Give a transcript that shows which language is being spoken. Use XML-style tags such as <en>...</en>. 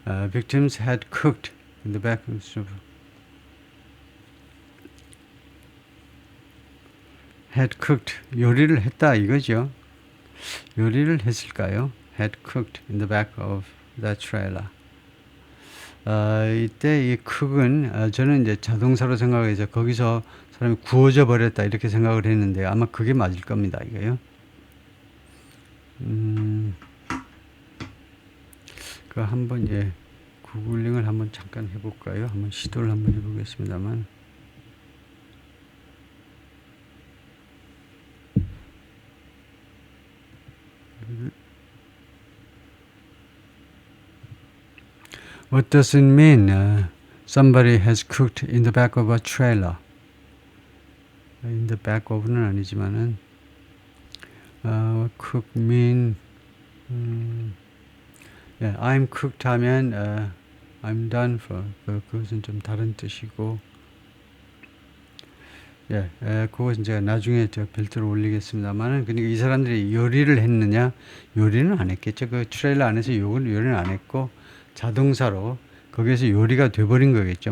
<en>Victims had cooked in the back of the trailer. had cooked,</en> <ko>요리를 했다 이거죠. 요리를 했을까요?</ko> <en>had cooked in the back of that trailer.</en> <ko>이때 이 cook은 저는 이제 자동사로 생각해서 거기서 사람이 구워져 버렸다 이렇게 생각을 했는데 아마 그게 맞을 겁니다. 이거요. 그 한번 구글링을 한번 잠깐 해볼까요? 한번 시도를 한번 해보겠습니다만.</ko> <en>What does it mean? Somebody has cooked in the back of a trailer. In the back of는</en> <ko>아니지만은</ko> <en>cook mean I'm cooked</en> <ko>하면</ko> <en>I'm done for.</en> <ko>그것은 좀 다른 뜻이고, 그것은 제가 나중에 별도로 올리겠습니다만은, 그러니까 이 사람들이 요리를 했느냐? 요리는 안 했겠죠. 그 트레일러 안에서 요리는 안 했고 자동사로 거기에서 요리가 돼버린 거겠죠.</ko>